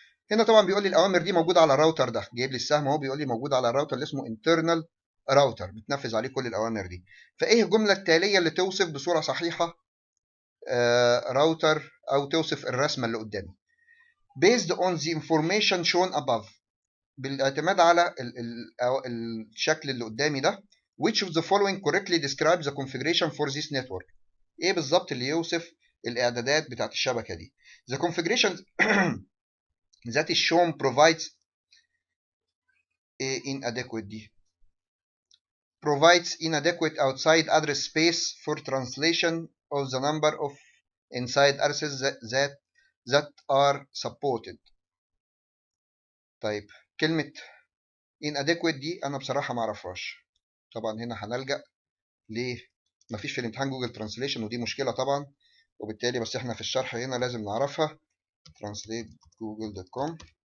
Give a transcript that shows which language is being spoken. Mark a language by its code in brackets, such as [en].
[ar] هنا طبعا بيقول لي الاوامر دي موجوده على الراوتر ده، جايب لي السهم اهو بيقول لي موجوده على الراوتر اللي اسمه internal راوتر بتنفذ عليه كل الاوامر دي. فايه الجمله التاليه اللي توصف بصوره صحيحه راوتر او توصف الرسمه اللي قدامي؟ [en] based on the information shown above، [ar] بالاعتماد على الشكل اللي قدامي ده. [en] which of the following correctly describes the configuration for this network؟ [ar] ايه بالظبط اللي يوصف الاعدادات بتاعت الشبكه دي؟ [en] the configuration that is shown provides inadequate دي provides inadequate outside address space for translation of the number of inside addresses that are supported. [ar] طيب كلمة inadequate دي أنا بصراحة ما أعرفهاش. طبعا هنا هنلجأ ليه؟ مفيش في الامتحان جوجل ترانسليشن، ودي مشكلة طبعا، وبالتالي بس احنا في الشرح هنا لازم نعرفها. [en] translate.google.com.